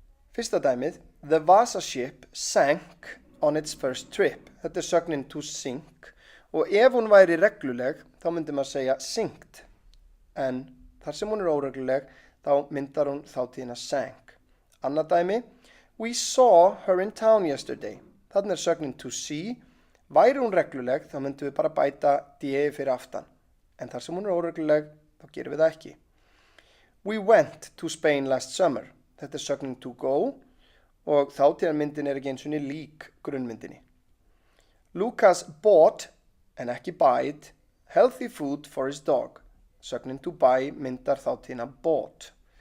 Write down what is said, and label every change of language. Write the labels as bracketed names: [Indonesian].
[Icelandic] Fyrsta dæmið, [English] The Vasa ship sank on its first trip. [Icelandic] Þetta sögnin to sink og ef hún væri regluleg þá myndi maður segja synced. En þar sem hún óregluleg þá myndar hún þátíðina sank. Annað dæmi, [English] We saw her in town yesterday. [Icelandic] Þarna sögnin to see. Væri hún regluleg þá myndum við bara bæta de fyrir aftan. En þar sem hún óregluleg þá gerum við það ekki. [English] We went to Spain last summer. [Icelandic] Þetta sögnin to go og þátíðarmyndin ekki eins og lík grunnmyndinni. [English] Lucas bought, [Icelandic] en ekki [English] buyed, healthy food for his dog. [Icelandic] Sögnin to buy myndar þátíðina bought.